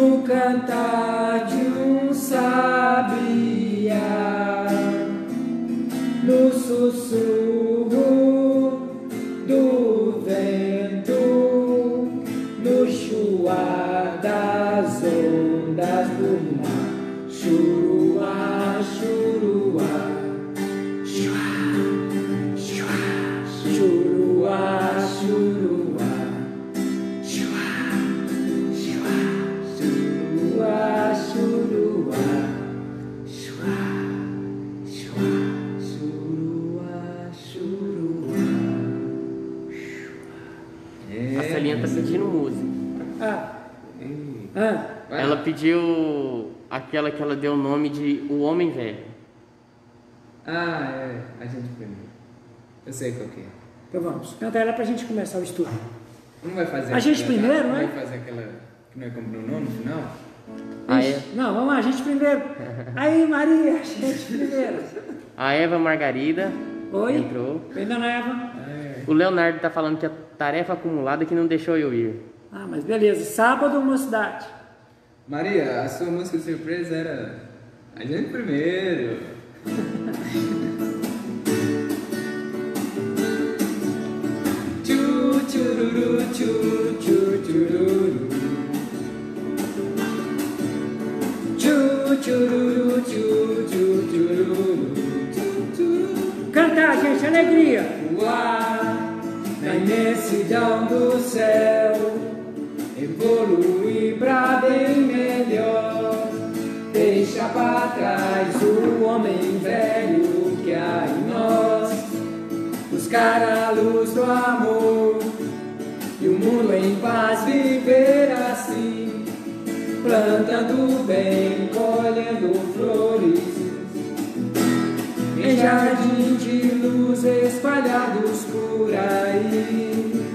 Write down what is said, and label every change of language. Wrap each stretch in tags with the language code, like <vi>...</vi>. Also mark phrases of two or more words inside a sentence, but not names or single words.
<pt>cantar de um sabiá, no sussurro do vento, no chuar das ondas do mar. Churuá, churuá, chuá, chuá, churuá, churuá, chuá, chuá, churuá, churuá, chuá, chuá, churuá, churuá. A Celinha tá pedindo música. Ela pediu aquela que ela deu o nome de O Homem Velho. É. A gente primeiro. Eu sei qual que é. Então vamos, canta ela pra gente começar o estudo. Não vai fazer A gente primeiro, não né? vai fazer aquela que não é como no nome no final? Não, vamos lá, a gente primeiro. Aí, Maria, a gente primeiro. A Eva Margarida Oi? entrou. Oi, dona Eva. O Leonardo tá falando que a tarefa acumulada que não deixou eu ir. Ah, mas beleza. Sábado, mocidade. Maria, a sua música de surpresa era A Gente Primeiro. Tchu, tchururu, tchu, tchu, tchururu. Tchu, tchururu, tchu, tchu, tchururu. Cantar, gente, alegria. Voar na imensidão do céu, evoluir pra bem melhor. Deixa pra trás o homem velho que há em nós, buscar a luz do amor e o mundo em paz viver assim, plantando bem, colhendo flores em jardim de luz espalhados por aí.</pt>